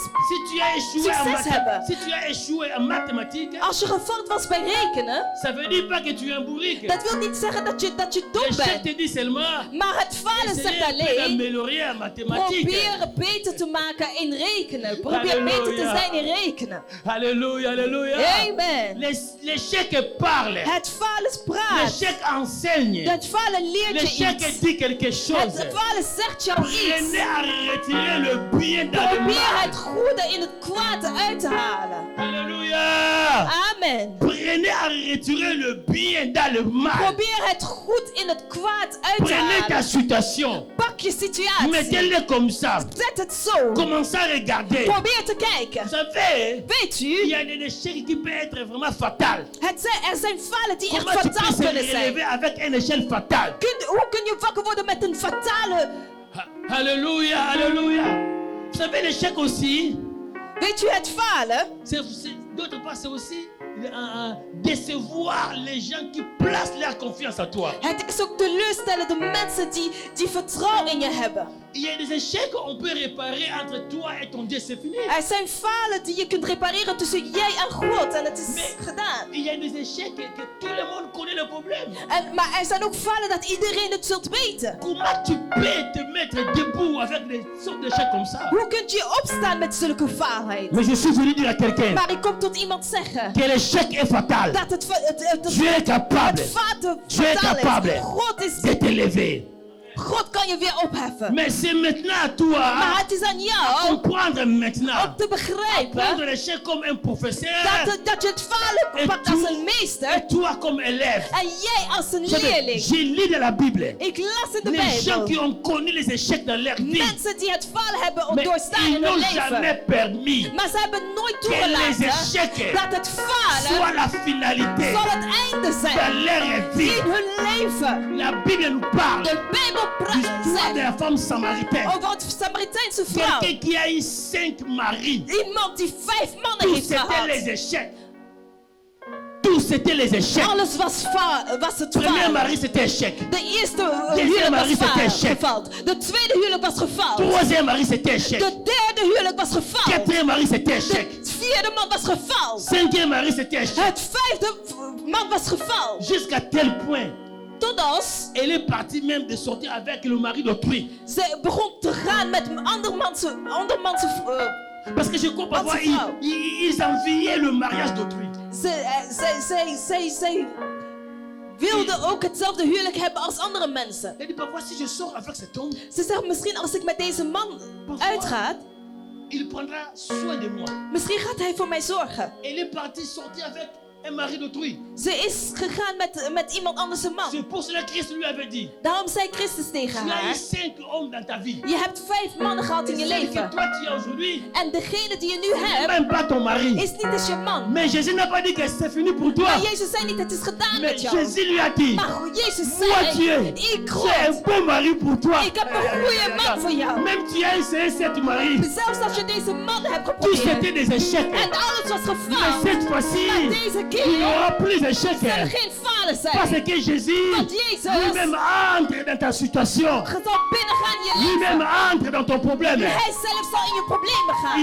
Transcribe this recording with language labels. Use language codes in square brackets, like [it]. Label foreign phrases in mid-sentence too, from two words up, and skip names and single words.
[fr] Si tu as échoué en [nl] Succès hebben. [fr] mathématiques, si tu as échoué en mathématiques, [nl] Als je gefaald was bij rekenen, [fr] ça veut dire pas que tu es un bourrique. [nl] dat wil niet zeggen dat je dom [fr] L'échec [nl] bent. [fr] te dit seulement, [nl] Maar het falen [fr] essayez [nl] zegt [fr] un peu [nl] alleen, [fr] d'améliorer en mathématiques. [nl] probeer beter te maken in rekenen. Probeer Halleluja. beter te zijn in rekenen. [fr] Alléluia, alléluia. Amen. L'échec parle. [nl] Het falen praat. [fr] L'échec enseigne. [nl] Het falen leert je [fr] L'échec [nl] iets. [fr] dit quelque chose. [nl] Het falen zegt jou [fr] Prenez [nl] iets. [fr] à retirer le bien dans le [nl] Probeer [fr] mal. [nl] het goede in het kwaad uit te halen. [fr] Alléluia. Amen. Prenez à retirer le bien dans le mal. [nl] Probeer het goed in het kwaad uit te [fr] Prenez ta [nl] halen. [fr] situation. [nl] Pak je situatie. [fr] Mettez-le comme ça. [nl] Zet het zo. [fr] Commencez à regarder. [nl] Probeer te kijken. [fr] Vous savez, [nl] Weet [fr] il y [nl] u, [fr] a des échecs qui peuvent être vraiment fatals. [nl] er zijn falen die echt [fr] Comment tu [nl] fataal [fr] peux se [nl] kunnen zijn. [fr] relever avec un échec fatal? [nl] Hoe kun je wakker worden met een fatale... [fr] Alléluia, alléluia. Vous savez, l'échec aussi, [nl] Weet u, het falen, [fr] d'autre part, c'est aussi décevoir les gens qui placent leur confiance en toi. [nl] het is ook teleurstellen de mensen die vertrouwen in je hebben. [fr] Il y a des échecs qu'on peut réparer entre toi et ton Dieu, c'est fini. [nl] Er zijn falen die je kunt repareren tussen jij en God en het is gedaan. [fr] Il y a des échecs que tout le monde connaît le problème. [nl] Maar er zijn ook falen dat iedereen het zult weten. [fr] Comment tu peux te mettre debout avec des sortes d'échecs comme ça? [nl] Hoe kun je opstaan met zulke faalheid? [fr] Mais je suis venu dire à quelqu'un [nl] Maar ik kom tot iemand zeggen [fr] que l'échec est fatal. [nl] dat [fr] Tu es capable [nl] het [fr] Tu es [nl] fataal [fr] capable [nl] is. God is [fr] de t'élever. [nl] God kan je weer opheffen. [fr] Mais c'est maintenant à toi [nl] Maar het is aan [fr] à [nl] jou [fr] comprendre maintenant. [nl] om te [fr] Prendre [nl] begrijpen [fr] l'échec comme un professeur [nl] dat je het falen pakt als een meester [fr] et toi comme élève. [nl] en jij als een [fr] Savez, [nl] leerling. [fr] j'ai lu dans la Bible [nl] Ik las in de [fr] les gens qui [nl] Bijbel [fr] ont connu les échecs dans leur vie, [nl] mensen die het falen hebben [fr] mais [nl] doorstaan [fr] ils [nl] in hun [fr] n'ont jamais [nl] leven. [fr] permis [nl] Maar ze hebben nooit [fr] que les [nl] toegelaten [fr] échecs [nl] dat het falen [fr] soient la finalité [nl] zal het einde [fr] dans [nl] zijn [fr] leur vie. [nl] in hun leven. [fr] La Bible nous parle [nl] De Bijbel [fr] l'histoire de [nl] zegt [fr] la femme samaritaine. [nl] over het Samaritijnse vrouw. [fr] Quelqu'un qui a eu 5 maris. [nl] Iemand die 5 mannen [fr] Tout [nl] heeft [fr] c'était les [nl] gehad. [fr] échecs. Tout c'était les échecs. [nl] Alles was het [fr] Premier [nl] falen. [fr] mari c'était échec. [nl] De eerste [fr] Deuxième [nl] huwelijk [fr] mari, [nl] was [fr] c'était échec. [nl] gefaald. De tweede huwelijk was gefaald. [fr] Troisième mari c'était échec. [nl] De derde huwelijk was gefaald. [fr] Quatrième mari c'était échec. [nl] De vierde man was gefaald. [fr] Cinquième mari c'était échec. [nl] Het vijfde man was gefaald. [fr] Jusqu'à tel point, [nl] Totdat [fr] elle est partie même de sortir avec le mari d'autrui. [nl] ze begon te gaan met een andermans [fr] Parce que je crois parfois [nl] Wat een vrouw. [fr] ils enviaient le mariage d'autrui. [nl] zij wilde ook hetzelfde huwelijk hebben als andere mensen. [fr] Elle dit parfois si je sors avec cet homme, [nl] Ze zegt misschien als ik met deze man uitga, [fr] il prendra soin de moi. [nl] misschien gaat hij voor mij zorgen. [fr] Elle est partie sortir avec un mari d'autrui. [nl] Ze is gegaan met iemand anders een man. [fr] C'est pour cela que Christ lui avait dit, [nl] Daarom zei Christus tegen [fr] tu as eu [nl] haar: [fr] 5 hommes dans ta vie. [nl] je hebt 5 mannen gehad in je [fr] Celui que [nl] leven. [fr] toi tu as aujourd'hui, [nl] En degene die je nu hebt, [fr] même pas ton mari. [nl] is niet eens je man. [fr] Mais Jésus n'a pas dit que c'est fini pour toi. [nl] Maar Jezus zei niet: het is gedaan [fr] Mais [nl] met jou. [fr] Jésus lui a dit, [nl] Maar Jezus [fr] moi tu [nl] zei: [fr] es, [nl] ik [fr] c'est un [nl] God, [fr] bon mari pour toi. [nl] ik heb een goede man voor jou. [fr] Même tu as essayé cette mari, [nl] Zelfs als je deze man hebt [fr] tout [nl] geprobeerd [fr] c'était des échecs. [nl] en alles was [fr] Mais [nl] gefaald, [fr] cette fois-ci, [nl] maar deze [fr] il n'y [nl] keer [fr] aura plus d'échecs. [nl] zal er geen falen [fr] Parce [nl] zijn. [fr] que Jésus [nl] Want Jezus [fr] lui-même entre dans ta situation. [nl] zal binnengaan in je [fr] Lui-même [nl] leven. [fr] entre dans ton problème. [nl] Hij zelf zal in je problemen gaan.